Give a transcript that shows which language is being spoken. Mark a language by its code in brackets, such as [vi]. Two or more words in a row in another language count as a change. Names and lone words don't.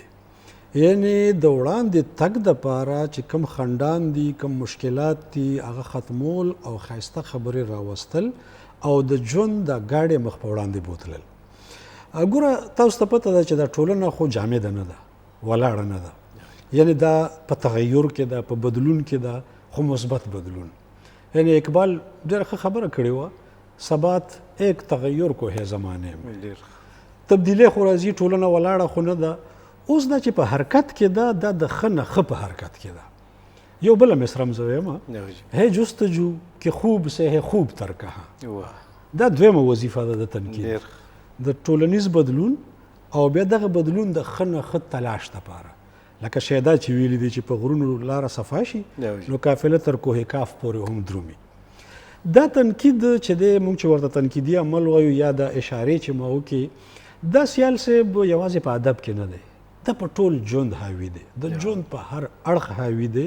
[ps] یعنی د وړاندې تګ دپاره چې کم خنډان دي، کم مشکلات دي، هغه ختمول او ښایسته خبرې راوستل او د ژوند د ګاډۍ مخ په وړاندې بوتلل. ګوره تاسو ته پته ده چې دا ټولنه خو جامده نه ده، ولاړه نه ده. یعنی دا په تغیر کې ده، په بدلون کې ده، خو مثبت بدلون. یعنی اقبال ډېره ښه خبره کړې وه، [ur] ثبات ایک تغیر کو ہے زمانے میں. [ps] تبدیلی خو راځي، ټولنه ولاړه خو نه ده. اوس دا چې په حرکت کې ده دا د ښه نه ښه په حرکت کې ده. یو بله مصرم زه وایم، [ur] ہے جستجو که خوب سے ہے خوب تر کها. [ps] دا دویمه وظیفه ده د تنقید، د ټولنیز بدلون او بیا دغه بدلون د ښه نه ښه تلاش دپاره. لکه شیدا چې ویلي دي چې په غرونو لاره صفا شي نو قافله تر کوه کاف پورې هم درومي. دا تنقید چې دی موږ چې ورته تنقیدي عمل وایو یا د اشارې چې ما وکړي، دا سیال صاحب یوازې په ادب کې نه دی، دا په ټول ژوند حاوي دی، د ژوند په هر اړخ حاوي دی.